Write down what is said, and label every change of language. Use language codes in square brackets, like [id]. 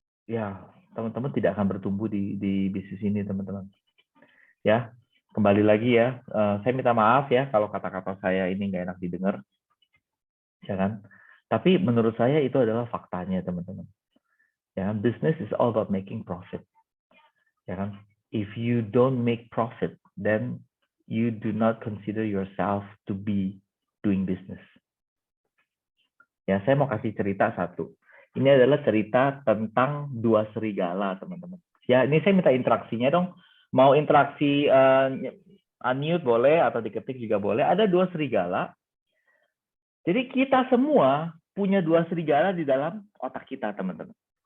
[id] Ya, teman-teman tidak akan bertumbuh di bisnis ini, teman-teman. Ya, kembali lagi ya, saya minta maaf ya kalau kata-kata saya ini nggak enak didengar, ya kan? Tapi menurut saya itu adalah faktanya, teman-teman. [en] Ya, business is all about making profit. [id] Ya kan? [en] If you don't make profit, then you do not consider yourself to be doing business. [id] Ya, saya mau kasih cerita satu. Ini adalah cerita tentang dua serigala, teman-teman. Ya, ini saya minta interaksinya dong. Mau interaksi unmute boleh atau diketik juga boleh. Ada dua serigala. Jadi kita semua punya dua serigala di dalam otak kita, teman-teman.